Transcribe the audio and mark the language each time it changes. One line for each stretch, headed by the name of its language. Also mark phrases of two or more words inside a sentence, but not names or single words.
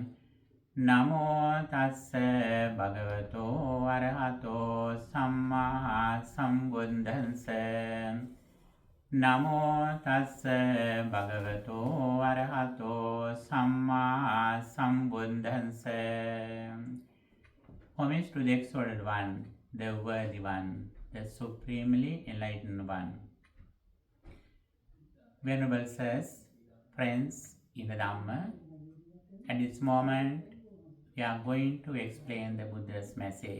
Pali: Namo tassa bhagavato arahato samma sambuddhassa. Namo tassa bhagavato arahato samma sambuddhassa.
English: Homage to the Exalted One, the Worthy One, the Supremely Enlightened One. Venerable Sirs, friends in the Dhamma, at this moment we are going to explain the Buddha's message.